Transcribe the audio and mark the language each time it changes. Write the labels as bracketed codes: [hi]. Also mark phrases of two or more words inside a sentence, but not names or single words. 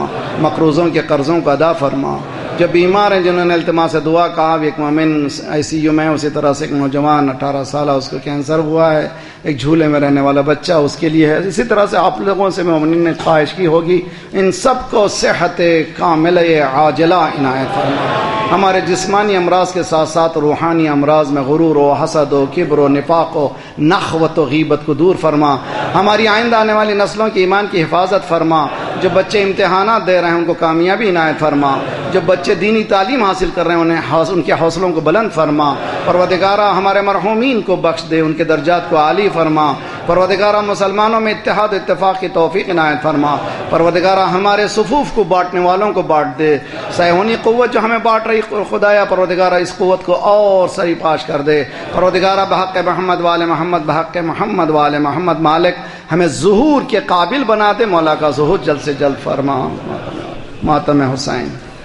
[ur] مقروضوں کے قرضوں کو ادا فرما. جو بیمار ہیں جنہوں نے التماس دعا کہا, ایک مومن ICU میں, اسی طرح سے ایک نوجوان 18 سالہ اس کو کینسر ہوا ہے, ایک جھولے میں رہنے والا بچہ اس کے لیے ہے. اسی طرح سے آپ لوگوں سے مومنین نے خواہش کی ہوگی ان سب کو صحت کاملہ عاجلہ عنایت فرما. ہمارے جسمانی امراض کے ساتھ ساتھ روحانی امراض میں غرور و حسد و کبر و نفاق و نخوت و غیبت کو دور فرما. ہماری آئندہ آنے والی نسلوں کی ایمان کی حفاظت فرما. جو بچے امتحانات دے رہے ہیں ان کو کامیابی عنایت فرما. جو بچے دینی تعلیم حاصل کر رہے ہیں ان کے حوصلوں کو بلند فرما. پروردگارہ ہمارے مرحومین کو بخش دے, ان کے درجات کو عالی فرما. پروردگارہ مسلمانوں میں اتحاد اتفاق کی توفیق عنایت فرما. پروردگارہ ہمارے صفوف کو بانٹنے والوں کو بانٹ دے. صہیونی قوت جو ہمیں بانٹ رہی خدایا پروردگارہ اس قوت کو اور سری پاش کر دے. پروردگارہ بحق محمد وآل محمد بحق محمد وآل محمد مالک ہمیں ظہور کے قابل بنا دے. مولا کا ظہور جلد سے جلد فرما. ماتم حسین.